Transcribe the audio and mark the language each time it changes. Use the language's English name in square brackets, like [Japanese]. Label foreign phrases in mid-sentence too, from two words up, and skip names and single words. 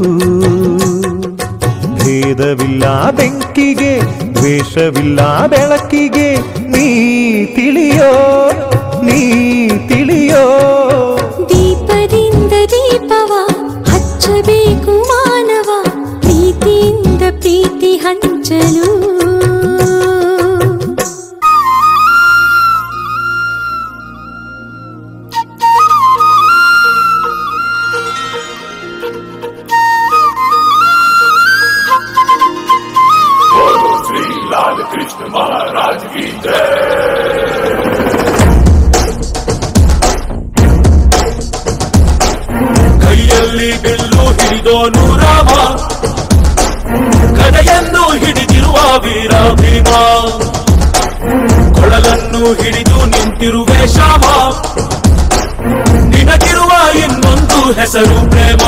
[Kannada] ಭೇದವಿಲ್ಲ ಬೆಂಕಿಗೆ, ದ್ವೇಷವಿಲ್ಲ ಬೆಳಕಿಗೆ, ನೀ ತಿಳಿಯೋ ನೀ ತಿಳಿಯೋ. ದೀಪದಿಂದ ದೀಪವ ಹಚ್ಚಬೇಕು ಮಾನವ, ಪ್ರೀತಿಯಿಂದ ಪ್ರೀತಿ ಹಂಚಲು. [Hindi] श्री लाल कृष्ण महाराज की जय. [Kannada] ಕೈಯಲ್ಲಿ ಬಿಲ್ಲು ಹಿಡಿದೋನು ರಾಮ, ಕಡೆಯನ್ನು ಹಿಡಿದಿರುವ ವೀರ ಭೀಮ, ಕೊಳಲನ್ನು ಹಿಡಿದು ನಿಂತಿರುವೆ ಶ್ಯಾಮ, ನಿನಗಿರುವ ಇನ್ನೊಂದು ಹೆಸರು ಪ್ರೇಮ.